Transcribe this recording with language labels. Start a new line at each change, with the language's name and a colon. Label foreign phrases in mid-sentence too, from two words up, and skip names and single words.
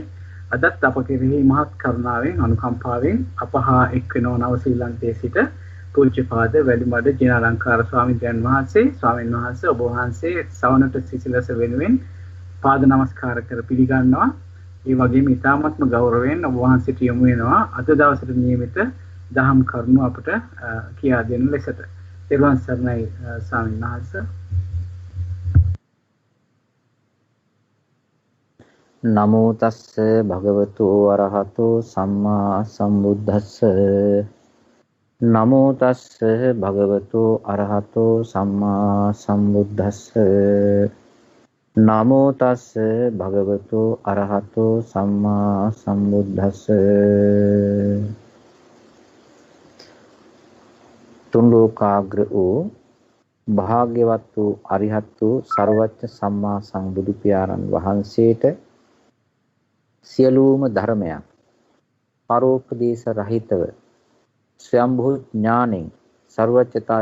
Sinhala: අදත් අප කෙරෙහි මහත් කරුණාවෙන් අනුකම්පාවෙන් අප හා එක් වෙනව නව ශ්‍රී ලංකේ සිට පූජ්‍යපාද වැඩිමඩ ජිනාලංකාර ස්වාමීන් වහන්සේ ඔබ වහන්සේ සවනට සිසිලස වෙනුවෙන් පාද නමස්කාර කර පිළිගන්නවා. ඒ වගේම ඉතාමත්ම ගෞරවයෙන් ඔබ වහන්සේට යොමු වෙනවා අද දවසේ නියමිත දහම් කරුණු අපට කියා දෙන ලෙසට. ත්වන් සරණයි ස්වාමීන් වහන්සේ.
Pali: නමෝ තස්ස භගවතු අරහතෝ සම්මා සම්බුද්දස්ස. නමෝ තස්ස භගවතු අරහතෝ සම්මා සම්බුද්දස්ස. නමෝ තස්ස භගවතු අරහතෝ සම්මා සම්බුද්දස්ස.
Sinhala: තුන් ලෝකාග්‍ර වූ භාග්‍යවත් වූ අරිහත් වූ සර්වඥ සම්මා සම්බුදු පියාණන් වහන්සේට සියලුම ධර්මයන් පරෝපදේශ රහිතව ස්වයම්භූ ඥාණයෙන් සර්වඥතා